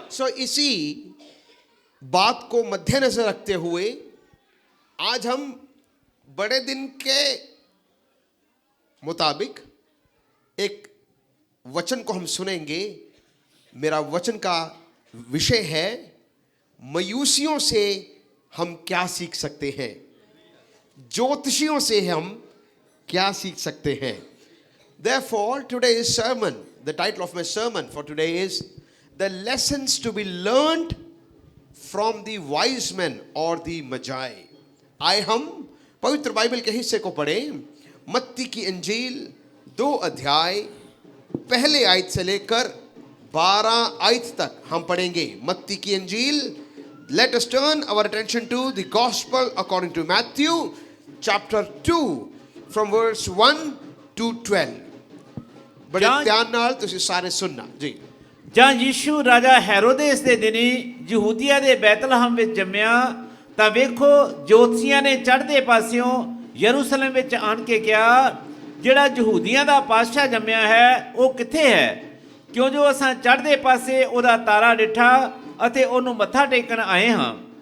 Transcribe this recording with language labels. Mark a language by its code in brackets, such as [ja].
[hi] सो इसी बात को मद्देनजर रखते हुए आज हम बड़े दिन के मुताबिक एक वचन को हम सुनेंगे। मेरा वचन का विषय है, मयूसियों से हम क्या सीख सकते हैं, ज्योतिषियों से हम क्या सीख सकते हैं। [en] Therefore, today's sermon, the title of my sermon for today is the lessons to be learned from the wise men or the magi. [hi] आए हम पवित्र बाइबल के हिस्से को पढ़ें। मत्ती की इंजील 2 अध्याय पहले आयत से लेकर 12 आयत तक हम पढ़ेंगे। मत्ती की इंजील, [en] let us turn our attention to the gospel according to Matthew chapter 2 from verse 1 to 12। [pa] बड़े ध्यान नाल तुसी सारे सुनना जी। ਜਾਂ ਯੀਸ਼ੂ ਰਾਜਾ ਹੈਰੋਦੇਸ ਦੇ ਦਿਨੀ ਯਹੂਦੀਆ ਦੇ ਬੈਤਲਹਮ ਵਿੱਚ ਜੰਮਿਆ ਤਾਂ ਵੇਖੋ ਜੋਤਸ਼ੀਆਂ ਨੇ ਚੜ੍ਹਦੇ ਪਾਸਿਓਂ ਯਰੂਸ਼ਲਮ ਵਿੱਚ ਆਣ ਕੇ ਕਿਹਾ, ਜਿਹੜਾ ਯਹੂਦੀਆਂ ਦਾ ਪਾਤਸ਼ਾਹ ਜੰਮਿਆ ਹੈ ਉਹ ਕਿੱਥੇ ਹੈ? ਕਿਉਂ ਜੋ ਅਸਾਂ ਚੜ੍ਹਦੇ ਪਾਸੇ ਉਹਦਾ ਤਾਰਾ ਡਿੱਠਾ ਅਤੇ ਉਹਨੂੰ ਮੱਥਾ ਟੇਕਣ ਆਏ ਹਾਂ।